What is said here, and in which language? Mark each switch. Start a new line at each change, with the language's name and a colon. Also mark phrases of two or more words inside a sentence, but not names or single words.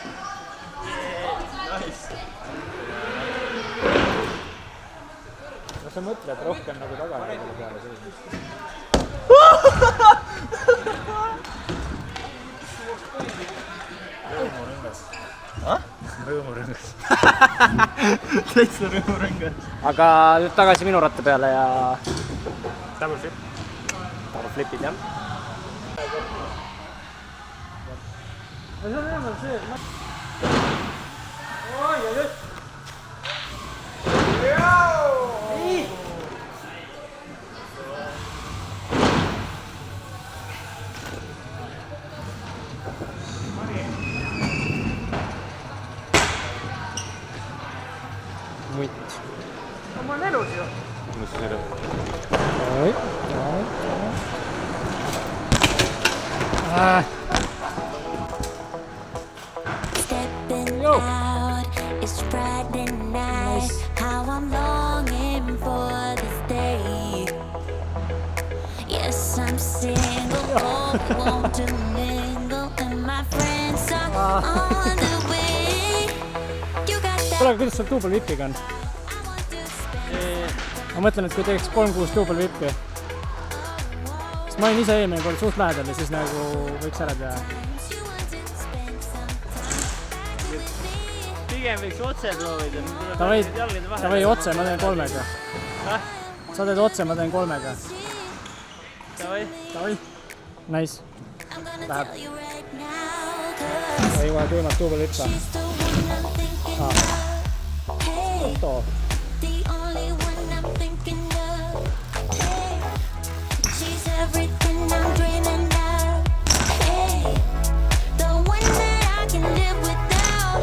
Estonian: Kas sa mõtled rohkem nagu tagasi selle peale selline? Rõõmurõngas. Rõõmurõngas. Täitsa rõõmurõngas. Aga nüüd tagasi minu ratta peale ja...
English: Double flip.
Estonian: Double flipid, jah. See on enamalt see, et oi, oi, oi! Nii! Mutt. Ma olen elus ju. Mis sa sõidab? Oi,
English: Stepping out, it's Friday night. How I'm longing for this day. Yes, I'm single, want to mingle, and my friends are on the way. You got that.
Estonian: Kuule, kuidas sul duubelvipiga on? Ma mõtlen, et kui teeks 3-6 duubelvipi. Sest ma olin ise eelmine kord suht lähedal ja siis nagu võiks ära teha. pigem võiks otse proovida. Davai otse, ma teen 3-ga. Sa teed otse, ma teen 3-ga. Davai. Nice. Läheb. Ei jõua tuimat duubel hüppa. Too.
English: The only one I'm thinking of. Hey, she's everything I'm dreaming of. Hey, the one that I can live without.